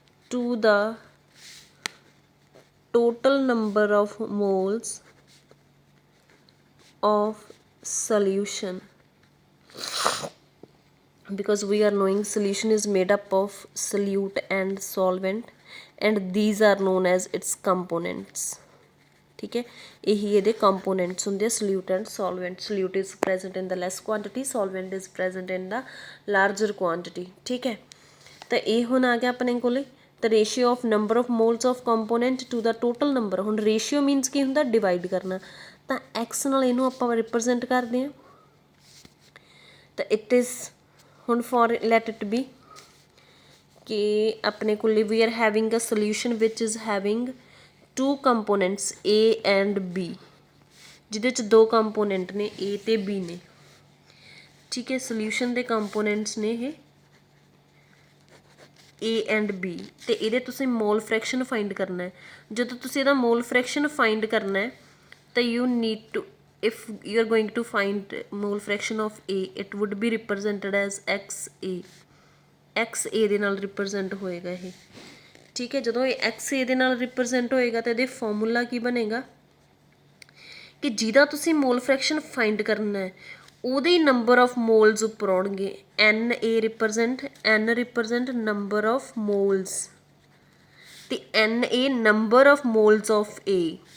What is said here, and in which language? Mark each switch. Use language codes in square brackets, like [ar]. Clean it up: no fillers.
[en] to the total number of moles of solution, because we are knowing solution is made up of solute and solvent and these are known as its components, [hi] ठीक है। यही [pa] ਇਹਦੇ components ਹੁੰਦੇ [en] solute and solvent. Solute is present in the less quantity, solvent is present in the larger quantity, [hi] ठीक है। [pa] ਤਾਂ ਇਹ ਹੁਣ ਆ ਗਿਆ ਆਪਣੇ ਕੋਲੇ [en] the ratio of number of moles of component to the total number. [pa] ਹੁਣ ratio means ਕੀ ਹੁੰਦਾ, ਡਿਵਾਈਡ ਕਰਨਾ, ਤਾਂ x ਨਾਲ ਇਹਨੂੰ ਆਪਾਂ ਰਿਪਰੈਜ਼ੈਂਟ ਕਰਦੇ ਹਾਂ। [en] ਤਾਂ it is ਹੁਣ for let it be [pa] ਕਿ ਆਪਣੇ ਕੋਲ [en] we are having a solution which is having 2 components A and B, [pa] ਜਿਹਦੇ 'ਚ 2 ਕੰਪੋਨੈਂਟ ਨੇ A ਤੇ B ਨੇ, ਠੀਕ ਹੈ। ਸੋਲਿਊਸ਼ਨ ਦੇ ਕੰਪੋਨੈਂਟਸ ਨੇ ਇਹ A and B ਤੇ ਇਹਦੇ ਤੁਸੀਂ ਮੋਲ ਫ੍ਰੈਕਸ਼ਨ ਫਾਈਂਡ ਕਰਨਾ ਹੈ। ਜਦੋਂ ਤੁਸੀਂ ਇਹਦਾ ਮੋਲ ਫ੍ਰੈਕਸ਼ਨ ਫਾਈਂਡ ਕਰਨਾ ਹੈ ਤਾਂ [en] you need to, if you are going to find mole fraction of A, it would be represented as XA, [pa] X ਏ ਦੇ ਨਾਲ ਰਿਪਰੈਜ਼ੈਂਟ ਹੋਏਗਾ ਇਹ। ਠੀਕ ਹੈ, ਜਦੋਂ ਇਹ ਐਕਸ ਏ ਦੇ ਨਾਲ ਰਿਪਰੈਜ਼ੈਂਟ ਹੋਏਗਾ ਤਾਂ ਇਹਦੇ ਫਾਰਮੂਲਾ ਕੀ ਬਣੇਗਾ ਕਿ ਜਿਹਦਾ ਤੁਸੀਂ ਮੋਲ ਫ੍ਰੈਕਸ਼ਨ ਫਾਈਂਡ ਕਰਨਾ ਹੈ ਉਹਦੇ ਹੀ ਨੰਬਰ ਆਫ ਮੋਲਸ ਉੱਪਰ ਆਉਣਗੇ। ਐਨ ਏ ਰਿਪਰੈਜ਼ੈਂਟ ਨੰਬਰ ਆਫ ਮੋਲਸ ਤੇ ਐਨ ਏ number of moles of A.